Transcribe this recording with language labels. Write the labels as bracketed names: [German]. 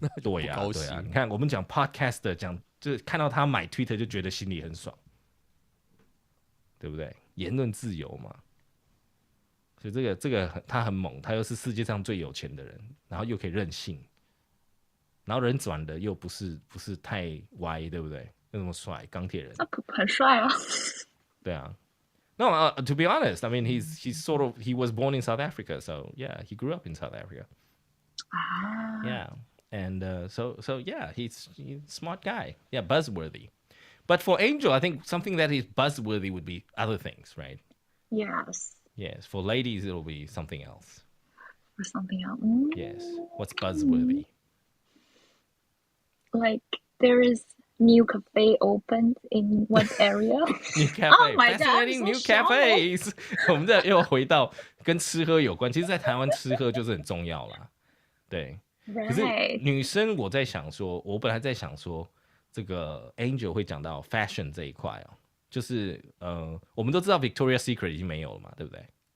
[Chinese] 对呀、对呀、你看我们讲 podcast 的讲，就是看到他买 Twitter 就觉得心里很爽，对不对？言论自由嘛，所以这个他很猛，他又是世界上最有钱的人，然后又可以任性，然后人转的又不是太歪，对不对？又那么帅，钢铁人，很帅啊。对啊。 [English] No, to be honest, I mean he's sort of he was born in South Africa, so yeah, he grew up in South Africa. Yeah, and so yeah, he's a smart guy. Yeah, buzzworthy. But for Angel, I think something that is buzzworthy would be other things, right? Yes. Yes, for ladies it'll be something else. Or something else. Yes, what's buzzworthy? Like there is new cafe opened in one area. New cafe, oh my fascinating God, new cafes. [Chinese] 我们这又回到跟吃喝有关，其实，在台湾吃喝就是很重要啦。对， [English] Right. [Chinese] 可是女生我在想说，我本来在想说，这个 Angel 会讲到 fashion 这一块哦，就是我们都知道 Victoria's Secret 已经没有了嘛，对不对？